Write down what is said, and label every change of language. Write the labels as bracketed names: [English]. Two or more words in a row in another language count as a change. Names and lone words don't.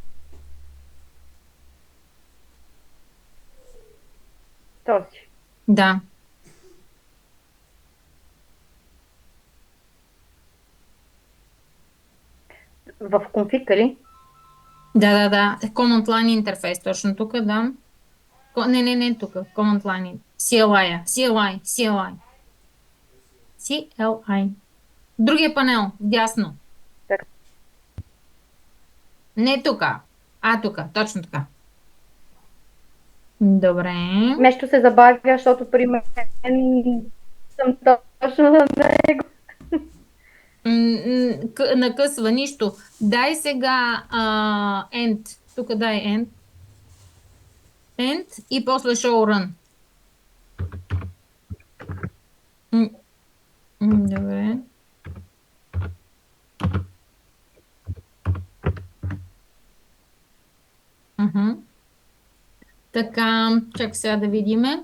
[Bulgarian] Този. Да. В конфиг ли? Да. [English] Command Line [Bulgarian] интерфейс. Точно тук, да. Не, тук. [English] Command Line. [Bulgarian] CLI. CLI. CLI. Другия панел. Дясно. Така. Не тук. Тук. Точно така. Добре. Нещо се забавя, защото при мен съм точно на него. Накъсва нищо. Дай сега end. Тук дай end. End и после [English] show run. [Bulgarian] М, Добре. Мгм. Така, чакай сега да видиме.